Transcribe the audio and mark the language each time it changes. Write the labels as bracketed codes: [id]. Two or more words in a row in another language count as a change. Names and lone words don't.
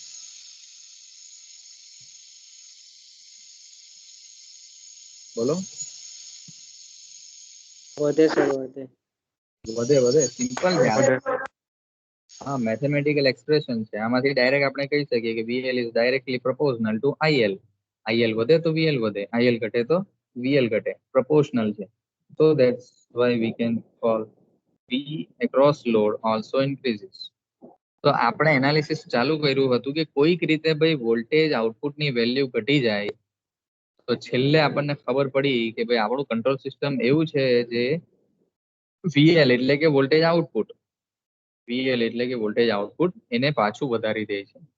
[gu] બોલો વધે સર, વધે. વધે સિમ્પલ છે. હા, [en] mathematical expression [gu] છે. આમાંથી ડાયરેક્ટ આપણે કહી શકીએ કે [en] VL is directly proportional to IL. [gu] IL વધે તો VL વધે, IL ઘટે તો VL ઘટે, proportional છે. [en] So that's why we can call V across load also increases. [gu] તો આપણે એનાલિસિસ ચાલુ કર્યું હતું કે કોઈક રીતે ભાઈ [en] voltage outputની value [gu] ઘટી જાય તો છેલ્લે આપણને ખબર પડી કે ભાઈ આપણું [en] control system [gu] એવું છે જે VL એટલે કે [en] voltage output, [gu] VL એટલે કે [en] voltage output [gu] એને પાછું વધારી દે છે.